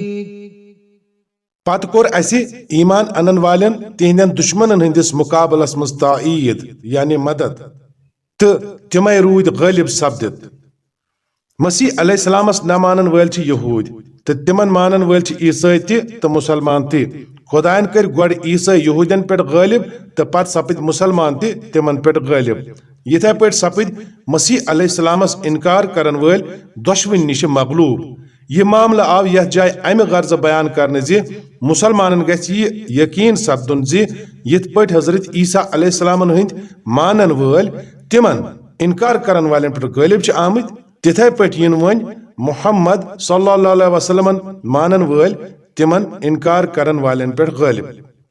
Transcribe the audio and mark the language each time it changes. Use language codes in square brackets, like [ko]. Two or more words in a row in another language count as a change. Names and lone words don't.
[ks] پتہٕ کوٚر اسہِ ایمان انن والٮ۪ن تِہنٛدٮ۪ن دشمنن ہٕنٛدِس مُقابلس منٛز تائید یعنی مدد تہٕ تِمے روٗدۍ غٲلب سپدِتھ. مسیح علیہ السلامس نہ مانن وٲلۍ چھِ یہوٗد تہٕ تِمن مانن وٲلۍ چھِ عیسٲے تہِ تہٕ مُسلمان تہِ. خۄدایَن کٔرۍ گۄڈٕ عیسٲے یہوٗدین پٮ۪ٹھ غٲلب تہٕ پتہٕ سپٕدۍ مُسلمان تہِ تِمن پٮ۪ٹھ غٲلب. یِتھے پٲٹھۍ سپٕدۍ مسیح علیہ السلامس انکار کرن وٲلۍ دۄشوٕنی نِش مغلوب. یہ معاملہ آو یتھ جایہِ امہِ غرض بیان کرنہٕ زِ مُسلمانن گژھِ یہِ یقیٖن سپدُن زِ یِتھ پٲٹھۍ حضرت عیسیٰ علیہ السلامن ہٕنٛدۍ مانن وٲلۍ تِمن انکار کرن والٮ۪ن پٮ۪ٹھ غٲلب چھِ آمٕتۍ تِتھے پٲٹھۍ یِن وۄنۍ محمد صلی اللہ علیہ وسلمن مانن وٲلۍ تِمن انکار کرن والٮ۪ن پٮ۪ٹھ غٲلب.